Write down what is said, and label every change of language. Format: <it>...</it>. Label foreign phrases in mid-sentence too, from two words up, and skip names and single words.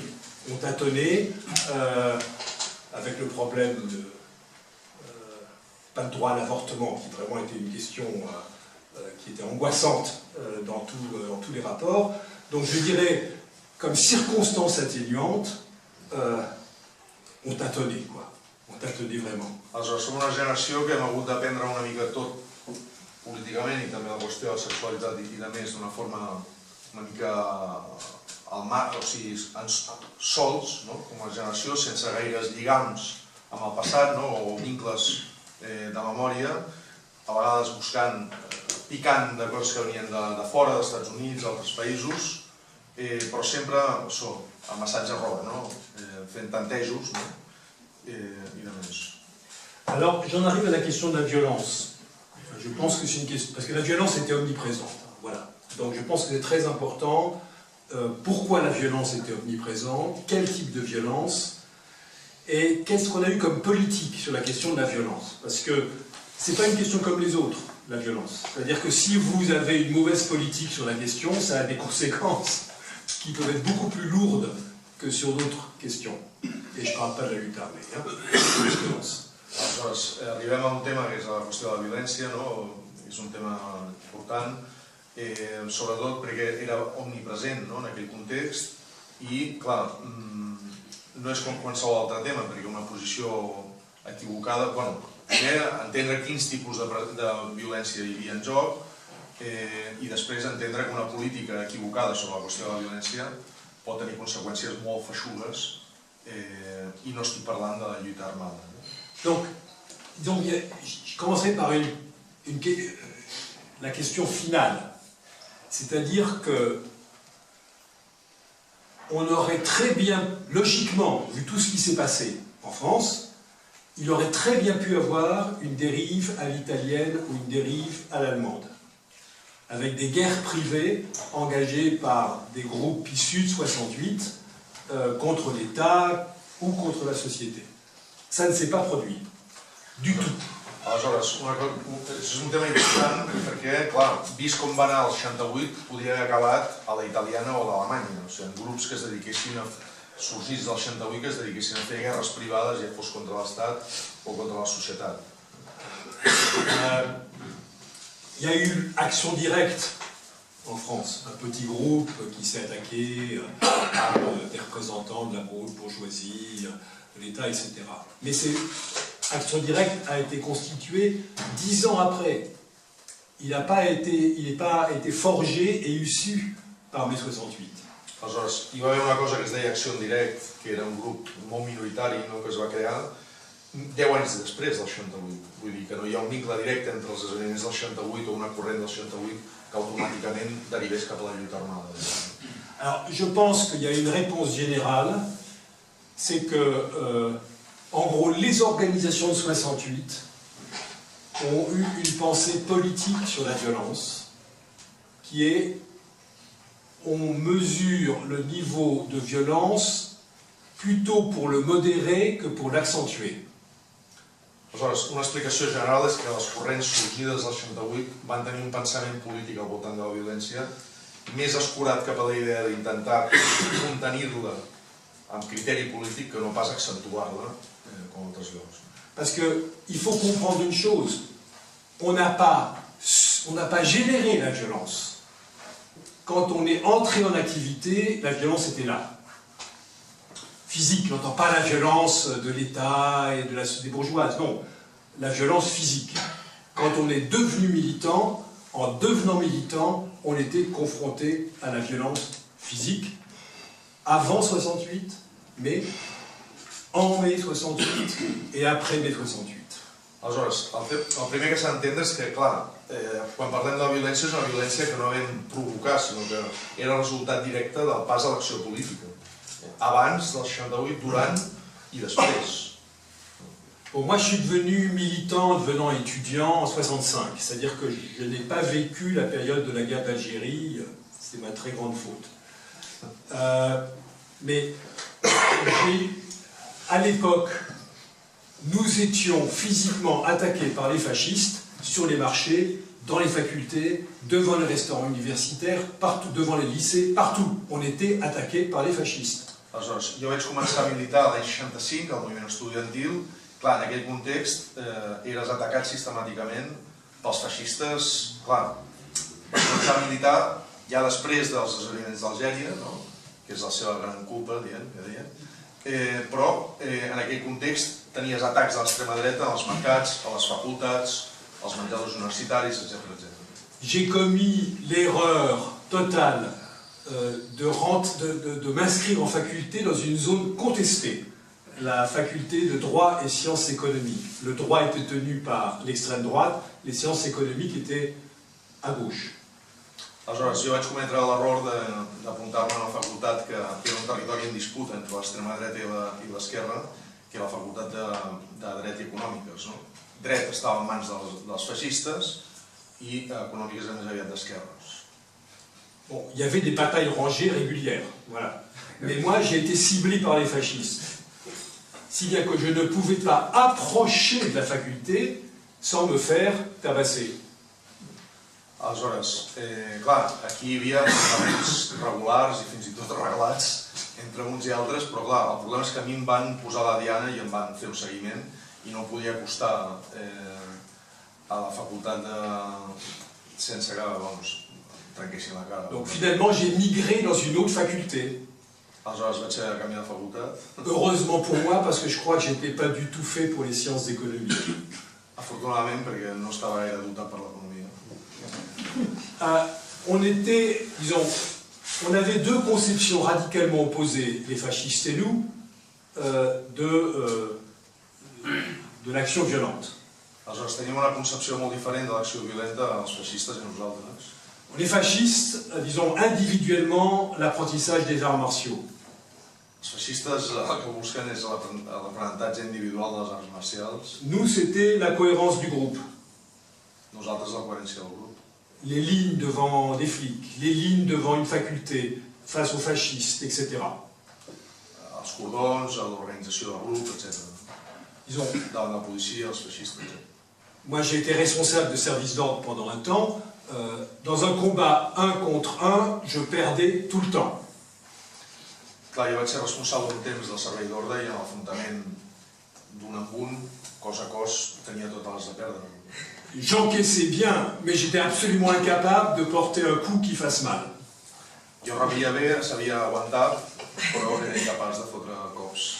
<fr>On tâtonnait avec le problème de pas de droit à l'avortement, qui vraiment était une question qui était angoissante dans tous les rapports. Donc je dirais, comme circonstance atténuante, on tâtonnait, quoi. On tâtonnait vraiment.</fr> <ca>Aleshores, som una generació que hem hagut d'aprendre una mica tot políticament i també la qüestió de la sexualitat i de més d'una forma una mica al mar, o sigui, sols, no? Com a generació, sense gaires lligams amb el passat, no? O vincles de memòria, a vegades buscant, picant de coses que venien de fora, dels Estats Units, d'altres països, però sempre amb assaig error, no? Fent tantejos, no? I de més.</ca> <fr>Alors, j'en arrive à la question de la violence. Je pense que c'est une question, parce que la violence était omniprésente, voilà. Donc je pense que c'est très important. Pourquoi la violence était omniprésente, quel type de violence, et qu'est-ce qu'on a eu comme politique sur la question de la violence. Parce que ce n'est pas une question comme les autres, la violence. C'est-à-dire que si vous avez une mauvaise politique sur la question, ça a des conséquences qui peuvent être beaucoup plus lourdes que sur d'autres questions. Et je ne parle pas de la lutte armée, hein, de la violence.</fr> <ca>Aleshores, arribem a un tema que és la qüestió de la violència, no? És un tema important, sobretot perquè era omnipresent, no? En aquell context, i, clar, no és com qualsevol altre tema, perquè una posició equivocada, bueno, primer entendre quins tipus de violència hi havia en joc i després entendre que una política equivocada sobre la qüestió de la violència pot tenir conseqüències molt feixugues i no estic parlant de la lluita armada.</ca> <fr>Donc, je commencerai par la question finale. C'est-à-dire que on aurait très bien, logiquement, vu tout ce qui s'est passé en France, il aurait très bien pu avoir une dérive à l'italienne ou une dérive à l'allemande, avec des guerres privées engagées par des groupes issus de 68 contre l'État ou contre la société. Ça ne s'est pas produit, du tout.</fr> <ca>Aleshores, és un tema important perquè, clar, vist com va anar el 68, podria haver acabat a la italiana o a l'Alemanya, o sigui, grups que es dediquessin, sorgits del 68, que es dediquessin a fer guerres privades, ja fos contra l'Estat o contra la societat.</ca> <fr>Il y a eu action directe en France. Un petit groupe qui s'est attaqué à des représentants de la bourgeoisie, de l'État, etc. Mais Action Directe a été constitué 10 ans après. Il n'est pas été forgé et issu par mai 68.</fr> <ca>Aleshores, hi va haver una cosa que es deia Acció en Direct, que era un grup molt minoritari, no, que es va crear 10 anys després del 68. Vull dir que no hi ha un vincle directe entre els esdeveniments del 68 o una corrent del 68 que automàticament derivés cap a la lluita armada.</ca> <fr>Alors, je pense qu'il y a une réponse générale, c'est que, en gros, les organisations de 68 ont eu une pensée politique sur la violence, qui est, on mesure le niveau de violence plutôt pour le modérer que pour l'accentuer.</fr> <ca>Aleshores, una explicació general és que les corrents sorgides del 68 van tenir un pensament polític al voltant de la violència més escurat cap a la idea d'intentar contenir-la amb criteri polític que no pas accentuar-la com altres llocs.</ca> <fr>Parce qu'il faut comprendre une chose, on n'a pas généré la violence. Quand on est entré en activité, la violence était là. Physique, n'entend pas la violence de l'État et des bourgeoises, non, la violence physique. Quand on est devenu militant, en devenant militant, on était confronté à la violence physique, avant 68, mais en mai 68 et après mai 68.</fr> <ca>Aleshores, el primer que s'ha d'entendre és que, clar, quan parlem de la violència és una violència que no vam provocar, sinó que era el resultat directe del pas a l'acció política. Abans del 68, durant i després.</ca> <fr>Bon, moi, je suis devenu militant devenant étudiant en 65, c'est-à-dire que je n'ai pas vécu la période de la guerre d'Algérie, c'est ma très grande faute. Mais à l'époque, nous étions physiquement attaqués par les fascistes sur les marchés, dans les facultés, devant les restaurants universitaires, partout, devant les lycées, partout. On était attaqués par les fascistes.</fr> <ca>Aleshores, jo vaig començar a militar l'any 65, al moviment estudiantil. Clar, en aquell context eres atacat sistemàticament pels feixistes. Clar, vaig començar a militar ja després dels esdeveniments d'Algèria, no? Que és la seva gran culpa, que deien. Però en aquell context tenies atacs de l'extrema dreta als mercats, a les facultats, als menjadors universitaris, etc.</ca> <fr>J'ai commis l'erreur totale de m'inscrire en faculté dans une zone contestée, la faculté de droit et sciences économiques. Le droit était tenu par l'extrême droite, les sciences économiques étaient à gauche.</fr> <ca>Aleshores, jo vaig cometre l'error d'apuntar-me a una facultat que era un territori en disputa entre l'extrema dreta i l'esquerra, que era la facultat de dret i econòmiques. Dret estava en mans dels feixistes i econòmiques més aviat d'esquerres.</ca> <fr>Bon, il y avait des batailles rangées régulières, voilà. Mais moi, j'ai été ciblé par les fascistes. Si bien que je ne pouvais pas approcher de la faculté sans me faire tabasser.</fr> <ca>Aleshores, clar, aquí hi havia enfrontaments regulars i fins i tot arreglats entre uns i altres, però clar, el problema és que a mi em van posar la diana i em van fer un seguiment i no podia acostar a la facultat sense que, trenquessin la cara.</ca> <fr>Donc finalement, j'ai migré dans une autre faculté.</fr> <ca>Aleshores vaig haver de canviar de facultat.</ca> <fr>Heureusement pour moi, parce que je crois que je n'étais pas du tout fait pour les sciences économiques.</fr> <ca>Afortunadament, perquè no estava gaire dotat per l'economia.</ca> <fr>On était, disons, on avait deux conceptions radicalement opposées, les fascistes et nous, de l'action violente.</fr> <ca>Aleshores tenim una concepció molt diferent de l'acció violenta els feixistes i nosaltres.</ca> <fr>Les fascistes, disons, individuellement, l'apprentissage des arts martiaux.</fr> <ca>Els feixistes el que busquen és l'aprenentatge individual de les arts marcials.</ca> <fr>Nous, c'était la cohérence du groupe.</fr> <ca>Nosaltres, la coherència del grup.</ca> <fr>Les lignes devant les flics, les lignes devant une faculté, face aux fascistes, etc.</fr> <ca>Els cordons, l'organització del grup, etc. Davant la policia, els feixistes, etc.</ca> <fr>Moi, j'ai été responsable de service d'ordre pendant un temps. Dans un combat 1 contre 1, je perdais tout le temps.</fr> <ca>Clar, jo vaig ser responsable d'un temps del servei d'ordre i en l'afrontament d'un amb un, cos a cos, tenia totes les de perdre.</ca> <fr>j'encaissais bien, mais j'étais absolument incapable de porter un coup qui fasse mal.</fr> <ca>Jo rebia bé, sabia aguantar, però era incapaç de fotre cops.</ca>